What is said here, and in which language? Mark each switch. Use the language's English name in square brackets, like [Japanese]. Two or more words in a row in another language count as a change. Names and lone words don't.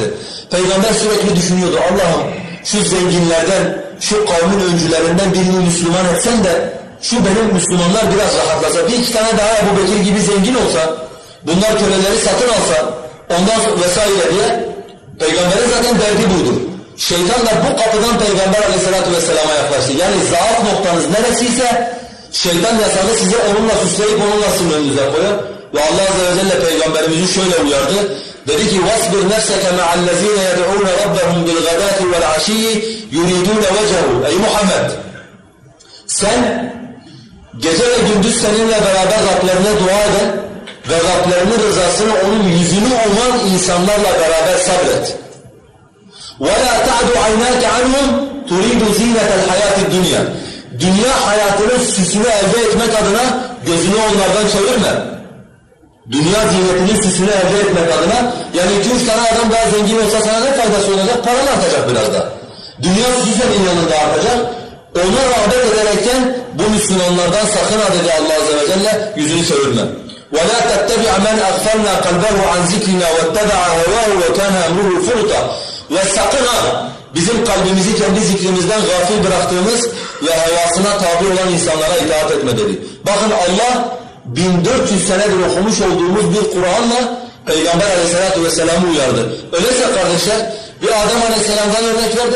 [Turkish] Peygamber sürekli düşünüyordu: Allah'ım şu zenginlerden, şu kavmin öncülerinden birini Müslüman etsen de şu benim Müslümanlar biraz rahatlasa, 1-2 tane daha Ebu Bekir gibi zengin olsa, bunlar köleleri satın alsa, ondan sonra vesaire diye. Peygamberin zaten derdi buydu. Şeytan da bu kapıdan Peygamber [Arabic] عليه الصلاة والسلام'a [Turkish] yaklaştı. Yani zaaf noktanız neresiyse şeytan yasağı size onunla süsleyip onunla sizin önünüze koyar. Ve Allah [Arabic] عز وجل [Turkish] Peygamberimizi şöyle uyardı. Dedi ki: [Arabic] وَاصْبِرْ نَفْسَكَ مَعَ الَّذ۪ينَ يَدْعُونَ رَبَّهُمْ بِالْغَدَاةِ وَالْعَشِيِّ يُرِيدُونَ وَجَهُ. [Turkish] Ey Muhammed! Sen gece ve gündüz seninle beraber Rablerine dua eden ve Rablerinin rızasını, onun yüzünü uman insanlarla beraber sabret. [Arabic] وَلَا تَعْدُ عَيْنَاكَ عَنْهُمْ تُرِيدُ زِينَةَ الْحَيَاةِ الدُّنْيَا. [Turkish] Dünya hayatının süsünü elde etmek adına gözünü onlardan çevirme. Dünya ziynetinin süsünü elde etmek adına, yani 2-3 tane adam daha zengin olsa sana ne faydası olacak? Paran artacak biraz da. Dünya süsü senin yanında artacak. Ona rağbet ederekten bu Müslümanlardan sakın ha dedi Allah [Arabic] عز وجل, [Turkish] yüzünü çevirme. [Arabic] وَلَا تَتَّبِعْ مَنْ أَغْفَلْنَا قَلْبَهُ عَنْ ذِكْرِنَا وَاتَّبَعَ هَوَاهُ وَكَانَ أَمْرُهُ فُرُطًا. [Turkish] Ve sakın ha bizim kalbimizi kendi zikrimizden gafil bıraktığımız ve hevasına tabi olan insanlara itaat etme dedi. Bakın, Allah 1400 senedir okumuş olduğumuz bir Kur'an'la Peygamber [Arabic] عليه الصلاة والسلام'ı [Turkish] uyardı. Öyleyse kardeşler, bir Adem Aleyhisselam'dan örnek verdim.